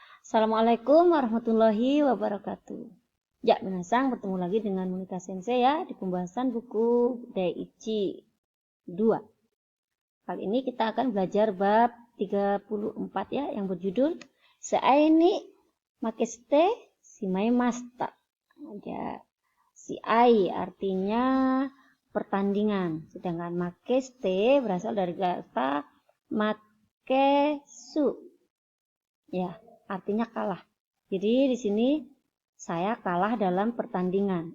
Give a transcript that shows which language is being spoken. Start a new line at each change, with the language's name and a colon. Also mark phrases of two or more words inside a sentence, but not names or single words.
Arabic: السلام عليكم ورحمة الله وبركاته.
Indonesian: Ya, minasang, bertemu lagi dengan Monika Sensei ya di pembahasan buku Daiichi 2. Kali ini kita akan belajar bab 34 ya yang berjudul
Japanese: 試合に負けてしまいました.
Indonesian: Ya, Seai artinya pertandingan, sedangkan makeste berasal dari kata makesu. Ya, artinya kalah. Jadi di sini saya kalah dalam pertandingan.